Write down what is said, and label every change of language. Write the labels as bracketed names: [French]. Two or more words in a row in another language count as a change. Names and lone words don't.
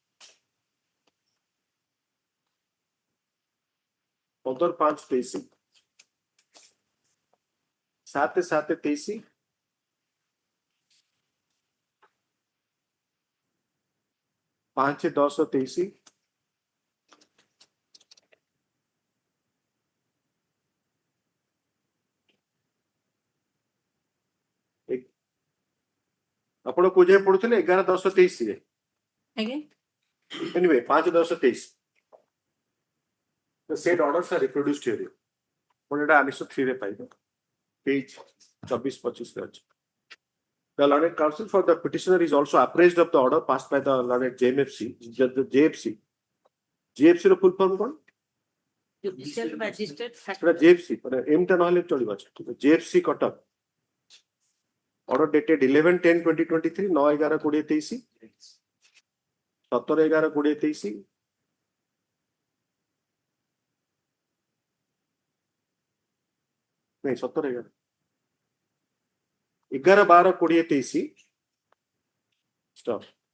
[Odia] 15/5/23 7/7/23 5/10/23 ଆପଣ କୋଉ ଯାଏ ପଢୁଥିଲେ 11/10/23 ରେ ଆଜ୍ଞା [English] anyway 5/10/23 the said orders are reproduced here [Odia] ଆପଣ ଏଟା Annexure 3 ରେ ପାଇବେ page 24-25 ରେ ଅଛି. [English] The learned counsel for the petitioner is also apprised of the order passed by the learned JFC. [Odia] JFC ର [English] full form [Odia] କଣ? [English] judicial magistrate [Odia] ସେଟା JFC ମାନେ M ଟା ନହେଲେ ଚଳିବ ଅଛି JFC କଟକ [English] order dated [Odia] 11/10/2023 9/11/2023 17/11/2023 नहीं 17/11 11/12/2023 stop